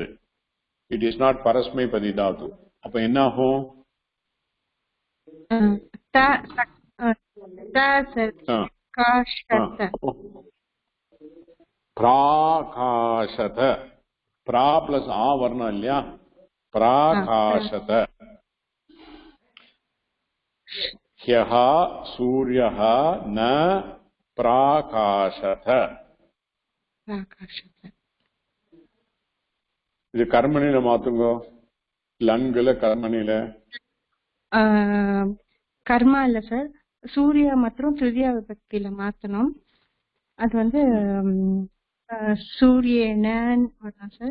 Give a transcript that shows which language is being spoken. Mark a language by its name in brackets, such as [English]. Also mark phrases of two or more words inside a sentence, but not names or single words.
[English] it is not [Tamil] பரஸ்மை பதி தாத்து. அப்ப என்ன ஆகும்? [Sanskrit] பிராகாஷத. [Tamil] பிரா பிளஸ் ஆ வரணும் இல்லையா? பிராகாஷத. [Sanskrit] ह्यः सूर्यः न प्राकाशत. [Tamil] இது கர்மணில மாத்துங்க. லங்குல கர்மணில கர்மா இல்ல சார். சூர்யா மற்றும் திருதியா விபக்தியில மாத்தணும். அது வந்து சூரியனன் வரலாம் சார்.